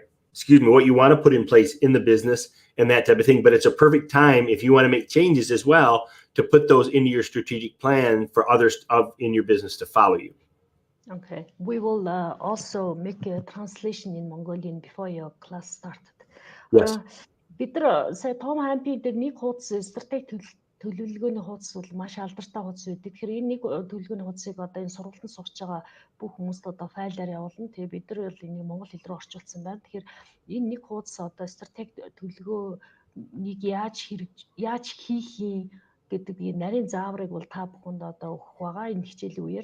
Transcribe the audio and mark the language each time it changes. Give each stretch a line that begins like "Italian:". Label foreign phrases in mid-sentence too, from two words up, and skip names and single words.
English: What you want to put in place in the business and that type of thing. But it's a perfect time if you want to make changes as well to put those into your strategic plan for others in your business to follow you. Okay, we will also make a translation in Mongolian before your class started. Yes.
Mongolian: Бид нар сая Том Хампын дээр нэг хуудас стратеги төлөвлөгөөний хуудас бол маш алдартай хуудас байдаг. Тэгэхээр энэ нэг төлөвлөгөөний хуудсыг одоо энэ сургалтанд сурч байгаа бүх хүмүүст одоо файлаар явуулна. Тэгээ бид нар бол энийг монгол хэл рүү орчуулсан байна. Тэгэхээр энэ нэг хуудас одоо стратеги төлөвлөгөөнийг яаж хийх юм гэдэг нарийн зааврыг бол та бүхэнд одоо өгөх байгаа энэ хичээлийн үеэр.